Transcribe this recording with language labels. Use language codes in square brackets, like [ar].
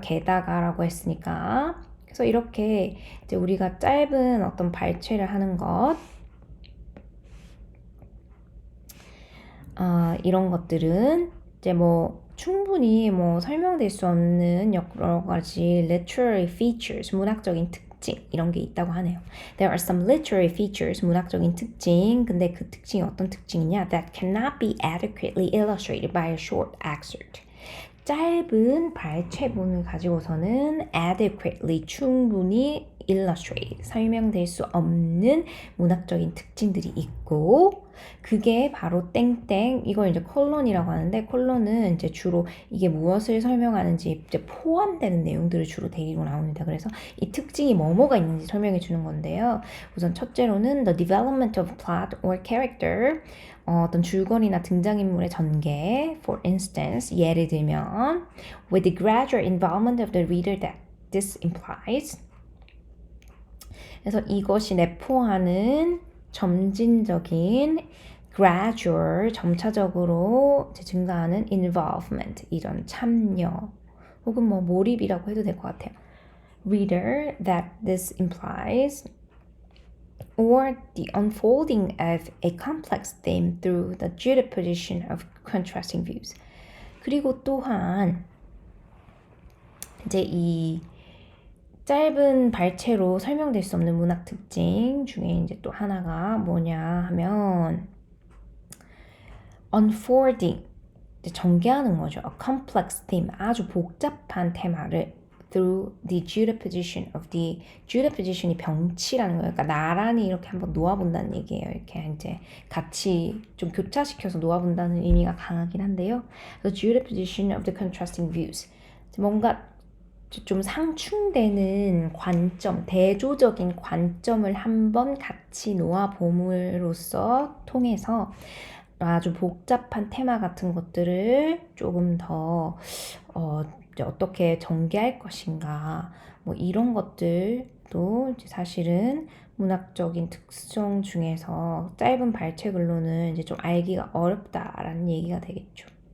[ko] 게다가라고 했으니까 그래서 이렇게 이제 우리가 짧은 어떤 발췌를 하는 것 이런 것들은 이제 뭐 충분히 뭐 설명될 수 없는 여러 가지 [en] literary features [ko] 문학적인 특징 이런 게 있다고 하네요. [en] There are some literary features [ko] 문학적인 특징 근데 그 특징이 어떤 특징이냐 [en] that cannot be adequately illustrated by a short excerpt. [ko] 짧은 발췌본을 가지고서는 adequately 충분히 illustrate 설명될 수 없는 문학적인 특징들이 있고 그게 바로 땡땡. 이걸 이제 콜론이라고 하는데 콜론은 이제 주로 이게 무엇을 설명하는지 이제 포함되는 내용들을 주로 데리고 나옵니다. 그래서 이 특징이 뭐뭐가 있는지 설명해 주는 건데요. [en] 우선 첫째로는 the development of plot or character. [ko] 어떤 줄거리나 등장인물의 전개. [en] For instance, [ko] 예를 들면 [en] with the gradual involvement of the reader that this implies. [ko] 그래서 이것이 내포하는 점진적인 gradual, 점차적으로 증가하는 involvement, 이런 참여 혹은 뭐 몰입이라고 해도 될 것 같아요. [en] Reader that this implies or the unfolding of a complex theme through the juxtaposition of contrasting views. [ko] 그리고 또한 이제 이 짧은 발췌로 설명될 수 없는 문학 특징 중에 이제 또 하나가 뭐냐 하면 unfolding, 전개하는 거죠. [en] A complex theme, [ko] 아주 복잡한 테마를 [en] through the juxtaposition of the juxtaposition이 [ko] 병치라는 거예요. 그러니까 나란히 이렇게 한번 놓아본다는 얘기예요. 이렇게 이제 같이 좀 교차시켜서 놓아본다는 의미가 강하긴 한데요. [en] The juxtaposition of the contrasting views, [ko] 뭔가 좀 상충되는 관점, 대조적인 관점을 한번 같이 놓아봄으로써 통해서 아주 복잡한 테마 같은 것들을 조금 더 어떻게 전개할 것인가, 뭐 이런 것들도 이제 사실은 문학적인 특성 중에서 짧은 발췌글로는 이제 좀 알기가 어렵다라는 얘기가 되겠죠.